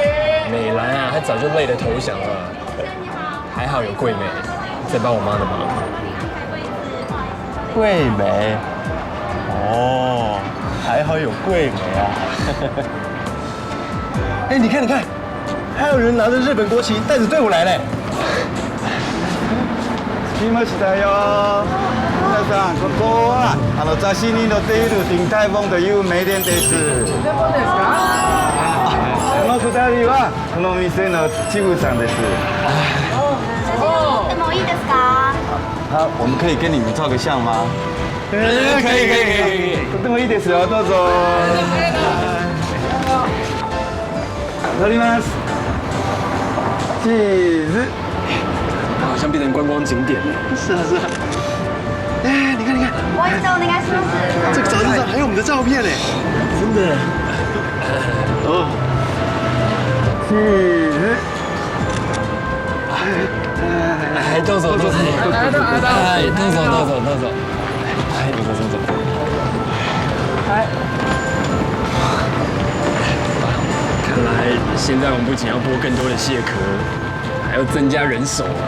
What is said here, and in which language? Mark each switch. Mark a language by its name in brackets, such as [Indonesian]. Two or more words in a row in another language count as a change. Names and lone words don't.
[Chinese] 美兰啊，她早就累得投降了。还好有桂美在帮我妈的忙。桂美，哦，还好有桂美啊。哎，你看，你看，还有人拿着日本国旗带着队伍来嘞。 [Japanese] 来ましたよ。皆さんここは雑誌に載っている鼎泰豐的有名店です。鼎泰豐ですか？この2人はこの店のチブさんです。でもいいですか？ [Chinese] 好，我们可以跟你们照个相吗？可以。 [Japanese] とてもいいですよ，どうぞ。撮ります。チーズ。 [Chinese] 好像变成观光景点了。是啊。哎，你看，你看。 [Japanese] もう一度お願いします。 [Chinese] 这个杂志上还有我们的照片嘞，真的。哦。 [Japanese] チーズ。哎，どうぞどうぞ。哎，どうぞどうぞどうぞ。哎，どうぞどうぞ。哎。 [Chinese] 看来现在我们不仅要剥更多的蟹壳，还要增加人手啊。